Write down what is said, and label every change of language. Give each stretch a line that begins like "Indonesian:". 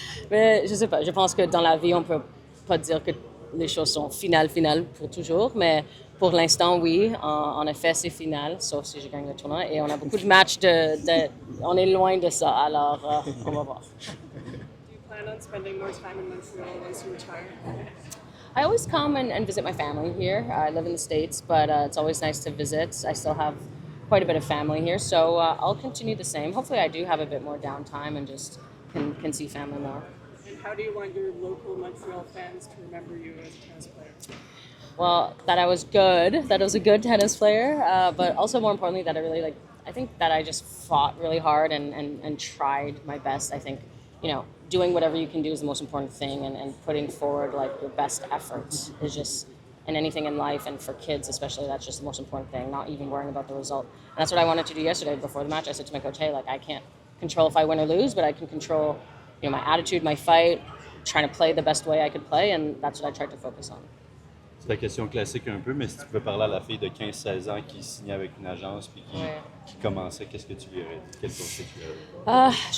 French: Mais je sais pas. Je pense que dans la vie, on peut pas dire que les choses sont finales pour toujours. Mais pour l'instant, oui. En effet, c'est final, sauf si je gagne le tournoi. Et on a beaucoup de matchs. On est loin de ça. Alors, on va voir.
English: Do you plan on spending more time in Montreal once you retire? I always come and visit my family here. I live in the States, but it's always nice to visit. I still have quite a bit of family here, so I'll continue the same. Hopefully I do have a bit more downtime and just can see family more. And how do you want your local Montreal fans to remember you as a tennis player? Well, that I was good, that I was a good tennis player, but also more importantly that I think that I just fought really hard and tried my best. I think, doing whatever you can do is the most important thing, and putting forward like your best effort is just, in anything in life, and for kids especially, that's just the most important thing, not even worrying about the result. And that's what I wanted to do yesterday before the match. I said to my coach, hey, I can't control if I win or lose, but I can control, my attitude, my fight, trying to play the best way I could play, and that's what I tried to focus on.
French: C'est la question classique un peu, mais si tu pouvais parler à la fille de 15-16 ans qui signait avec une agence puis qui commençait, qu'est-ce que tu lui aurais dit? Quel conseil tu lui aurais dit?